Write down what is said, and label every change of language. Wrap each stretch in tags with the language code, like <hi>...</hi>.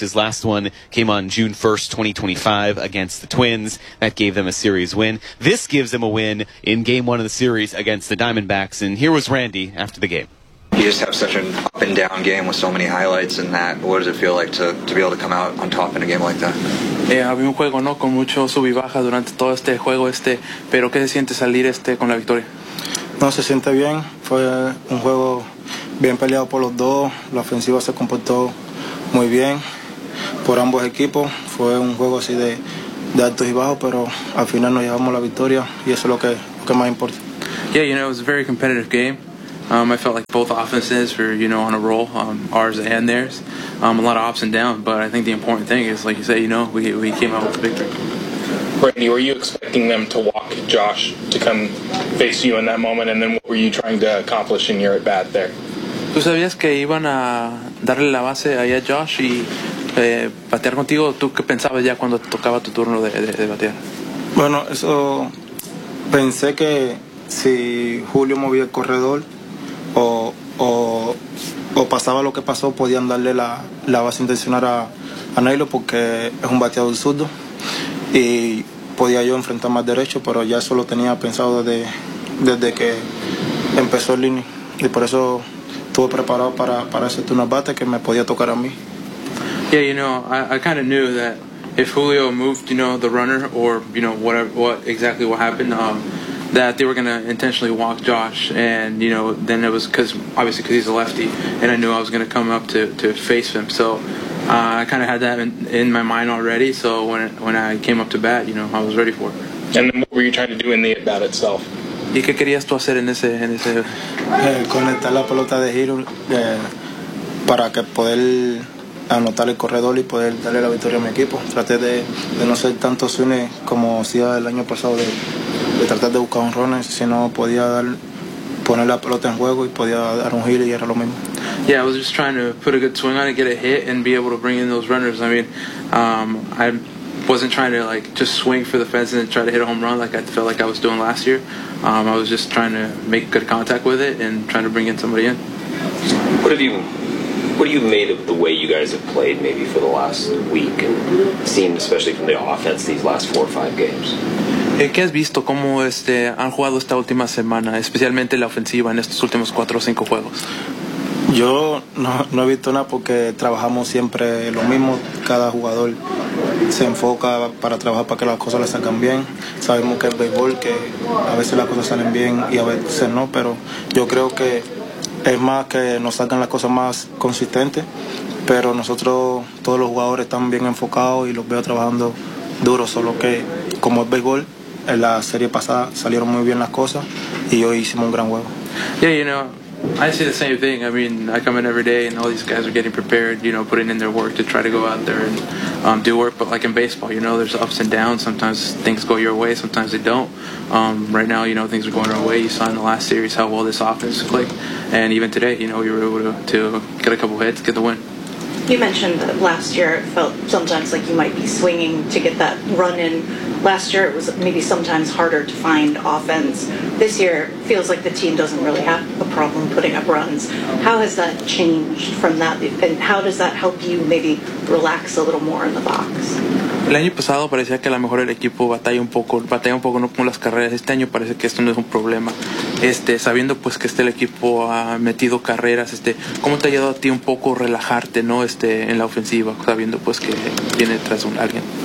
<en>His last one came on June 1st, 2025 against the Twins. That gave them a series win. This gives them a win in Game 1 of the series against the Diamondbacks. And here was Randy after the game. You just have such an up and down game with so many highlights in that. What does it feel like to be able to come out on top in a game like that?</en> <es>Había un juego, ¿no? Con mucho sub y baja durante todo este juego, pero ¿qué se siente salir con la victoria? No, se siente bien. Fue un juego bien peleado por los dos. La ofensiva se comportó muy bien por ambos equipos. Fue un juego así de altos y bajos, pero al final nos llevamos la victoria y eso es lo que más importa.</es> <en>Yeah, you know, it was a very competitive game. I felt like both offenses were, you know, on a roll, ours and theirs. A lot of ups and downs, but I think the important thing is, like you say, you know, we came out with a victory. Brady, were you expecting them to walk Josh to come face you in that moment, and then what were you trying to accomplish in your at bat there?</en> <es>¿Tú sabías que iban a darle la base ahí a Josh y batear contigo? ¿Tú qué pensabas ya cuando tocaba tu turno de batear? Bueno, eso pensé que si Julio movía el corredor o pasaba lo que pasó, podían darle la base intencional a Nailo porque es un bateador zurdo y podía yo enfrentar más derecho, pero ya eso lo tenía pensado desde que empezó el inning y por eso estuve preparado para hacer un bate que me podía tocar a mí.</es> <en>Yeah, you know, I kind of knew that if Julio moved, you know, the runner or, you know, what happened, that they were going to intentionally walk Josh, and, you know, then it was because he's a lefty, and I knew I was going to come up to face him. So I kind of had that in my mind already, so when I came up to bat, you know, I was ready for it. And then what were you trying to do in the at-bat itself?</en> <es>¿Y qué querías tú hacer en ese? Conectar la pelota de giro para que poder anotar el corredor y poder darle la victoria a mi equipo. Traté de no ser tanto swing como hacía el año pasado de tratar de buscar un run, si no podía poner la pelota en juego y podía dar un giro y era lo mismo.</es> <en>Yeah, I was just trying to put a good swing on it, get a hit, and be able to bring in those runners. I mean, I wasn't trying to like just swing for the fence and try to hit a home run like I felt like I was doing last year. I was just trying to make good contact with it and trying to bring in somebody in. What have you made of the way you guys have played maybe for the last week and seen especially from the offense these last 4 or 5 games?</en> <es>¿Qué has visto? ¿Cómo han jugado esta última semana, especialmente la ofensiva en estos últimos 4 o 5 juegos? Yo no he visto nada porque trabajamos siempre lo mismo. Cada jugador se enfoca para trabajar para que las cosas le salgan bien. Sabemos que el béisbol, que a veces las cosas salen bien y a veces no, pero yo creo que es más que nos salgan las cosas más consistentes, pero nosotros, todos los jugadores están bien enfocados y los veo trabajando duro, solo que como es béisbol, en la serie pasada salieron muy bien las cosas y hoy hicimos un gran juego.</es> <en>Yeah, you know, I see the same thing. I mean, I come in every day and all these guys are getting prepared, you know, putting in their work to try to go out there and do work. But like in baseball, you know, there's ups and downs. Sometimes things go your way, sometimes they don't. Right now, you know, things are going our way. You saw in the last series how well this offense clicked. And even today, you know, we were able to get a couple hits, get the win. You mentioned that last year it felt sometimes like you might be swinging to get that run in. Last year it was maybe sometimes harder to find offense. This year feels like the team doesn't really have a problem putting up runs. How has that changed from that? And how does that help you maybe relax a little more in the box?</en> <es>El año pasado parecía que a lo mejor el equipo batalla un poco no con las carreras. Este año parece que esto no es un problema. Sabiendo pues que el equipo ha metido carreras, ¿cómo te ha ayudado a ti un poco relajarte, no, en la ofensiva, sabiendo pues que viene tras alguien?</es>